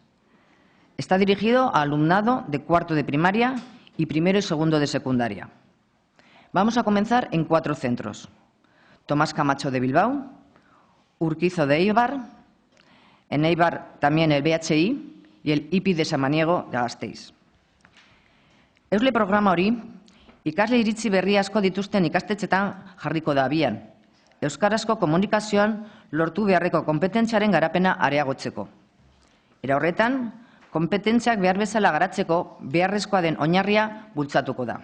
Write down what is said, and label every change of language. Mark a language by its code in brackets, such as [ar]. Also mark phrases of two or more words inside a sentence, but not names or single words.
[es] Está dirigido a alumnado de cuarto de primaria y primero y segundo de secundaria. Vamos a comenzar en 4 centros: Tomás Camacho de Bilbao, Urquizo de Eibar, en Eibar también el BHI y el IPI de Samaniego de Gasteiz. [eu] Eusle programa hori, ikasle iritzi berri asko dituzten ikastetxetan jarriko da abian, euskarazko komunikazioan lortu beharreko kompetentziaren garapena areagotzeko. Era horretan, kompetentziak behar bezala garatzeko beharrezkoa den oinarria bultzatuko da.